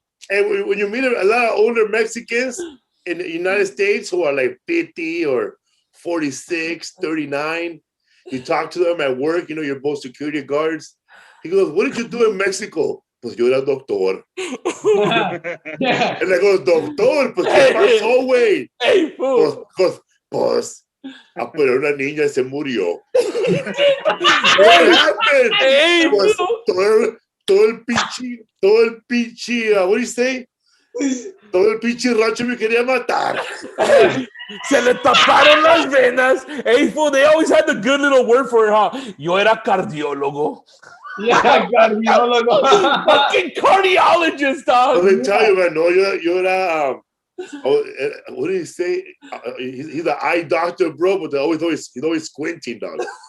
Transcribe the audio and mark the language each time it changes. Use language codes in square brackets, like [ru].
[en] And when you meet a lot of older Mexicans in the United States who are like 50 or 46, 39, you talk to them at work, you know, you're both security guards. He goes, what did you do in Mexico? [es] Pues yo era doctor. [en] Yeah. And I go, [es] doctor, pues qué pasó, güey? [en] Hey, fool. [es] Pues, pero una niña se murió. [en] What happened? Hey, [es] Pues, [en] fool. [es] todo el pinche, [en] what do you say? [es] Todo el pinche rancho me quería matar. Se le taparon las venas. [en] Hey, fool, they always had the good little word for it, huh? [es] Yo era cardiólogo. Yeah, cardiólogo. [en] Fucking cardiologist, dog. Let me tell you, man, no, you're what do you say? He's an eye doctor, bro, but he's always squinting, dog.